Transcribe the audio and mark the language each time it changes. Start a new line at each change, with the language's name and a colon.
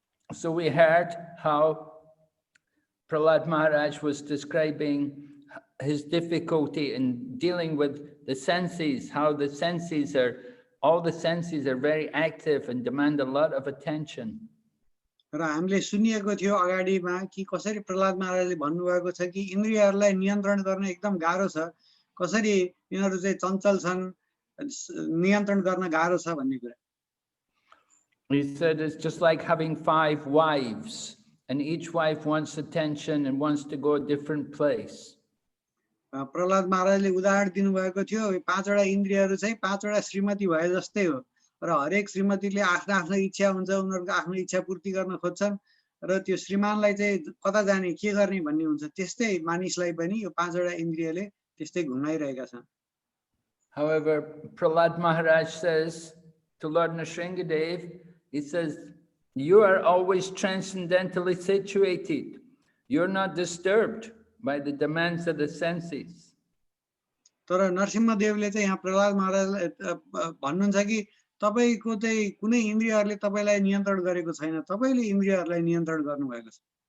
English: So we heard how Prahlad Maharaj was describing his difficulty in dealing with the senses, how the senses all the senses are very active and demand a lot of attention.
Nepali: र हामीले सुनिएको थियो अगाडिमा कि कसरी प्रहलाद महाराजले भन्नुभएको छ कि इन्द्रियहरूलाई नियन्त्रण गर्न एकदम गाह्रो छ, कसरी यिनीहरू चाहिँ चञ्चल छन्, नियन्त्रण गर्न गाह्रो छ भन्ने कुरा.
English: He said it's just like having 5 wives. And each wife wants attention and wants to go a different place.
Nepali: Prahlad महाराजले उदाहरण दिनुभएको थियो, 5 वटा इन्द्रियहरू चाहिँ 5 वटा श्रीमती भए जस्तै हो र हरेक श्रीमतीले आफ्नो आफ्नो इच्छा हुन्छ, उनीहरूको आफ्नो इच्छा पूर्ति गर्न खोज्छन् र त्यो श्रीमानलाई चाहिँ कता जाने के गर्ने भन्ने हुन्छ. त्यस्तै मानिसलाई पनि यो 5 वटा इन्द्रियले त्यस्तै घुमाइरहेका छन्.
English: However, Prahlad Maharaj says to Lord Nrsingadev, he says, you are always transcendentally situated. You're not disturbed by the demands of the senses.
Nepali: तर नरसिंहदेवले चाहिँ यहाँ प्रहलाद महाराजलाई भन्नुहुन्छ कि तपाईको चाहिँ कुनै इन्द्रियहरूले तपाईलाई नियन्त्रण गरेको छैन, तपाईले इन्द्रियहरूलाई नियन्त्रण गर्नुभएको छ.